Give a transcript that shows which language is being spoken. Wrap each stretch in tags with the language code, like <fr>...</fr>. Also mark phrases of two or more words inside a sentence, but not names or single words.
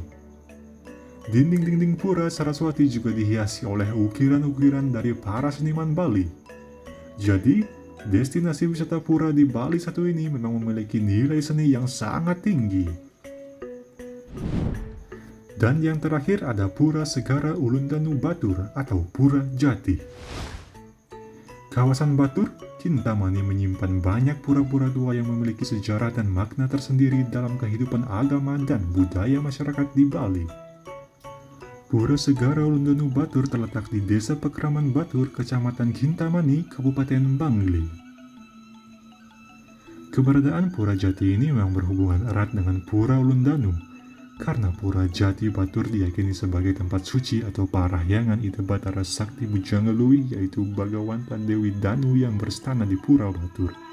<id>Dinding-dinding Pura Saraswati juga dihiasi oleh ukiran-ukiran dari para seniman Bali. Jadi, destinasi wisata pura di Bali satu ini memang memiliki nilai seni yang sangat tinggi. Dan yang terakhir ada Pura Segara Ulundanu Batur atau Pura Jati. Kawasan Batur, Kintamani menyimpan banyak pura-pura tua yang memiliki sejarah dan makna tersendiri dalam kehidupan agama dan budaya masyarakat di Bali. Pura Segara Ulundanu Batur terletak di Desa Pekraman Batur, Kecamatan Kintamani, Kabupaten Bangli. Keberadaan Pura Jati ini memang berhubungan erat dengan Pura Ulundanu, karena Pura Jati Batur diyakini sebagai tempat suci atau parahyangan Ida Batara Sakti Bujanggelui, yaitu Bagawanta Dewi Danu yang berstana di Pura Batur.</id>